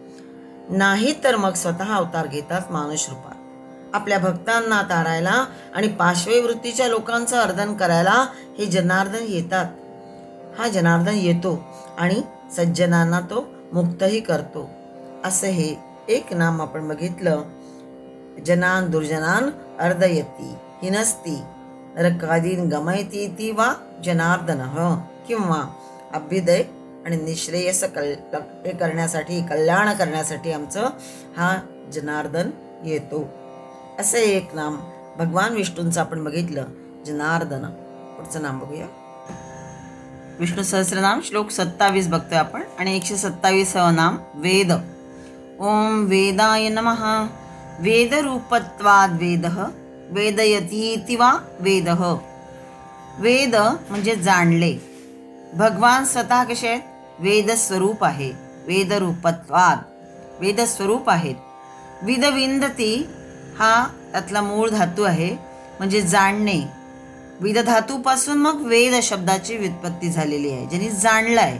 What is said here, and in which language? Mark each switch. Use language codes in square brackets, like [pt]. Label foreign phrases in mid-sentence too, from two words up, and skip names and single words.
[mr] नाही तर मग स्वतः अवतार घेतात मानुष रूपात. आपल्या भक्तांना तारायला आणि पाशवी वृत्तीच्या लोकांचं अर्धन करायला हे जनार्दन येतात. हा जनार्दन येतो आणि सज्जनांना तो मुक्तही करतो. असं हे एक नाम आपण बघितलं. [sa] जनान दुर्जनान अर्दयति हिनस्ति नरकादीन गमयति इति वा जनार्दनः. [mr] किंवा अभ्युदय आणि निश्रेयस हे करण्यासाठी, कल्याण करण्यासाठी आमचं हा जनार्दन येतो. असं एक नाम भगवान विष्णूंचं आपण बघितलं, जनार्दन. पुढचं नाम बघूया. विष्णू सहस्रनाम श्लोक 27 बघतोय आपण आणि 127 नाम वेद. [sa] ओम वेदाय नमः. वेदरूपत्वाद वेदः वेदयतीति वा वेदः. [mr] वेद म्हणजे जाणले. भगवान स्वतः कसे आहेत? वेद स्वरूप आहे. वेदरूपत्वाद, वेदस्वरूप आहेत. विदविंदती हा त्यातला मूळ धातू आहे, म्हणजे जाणणे. विद धातूपासून मग वेद शब्दाची व्युत्पत्ती झालेली आहे, ज्यांनी जाणलं आहे.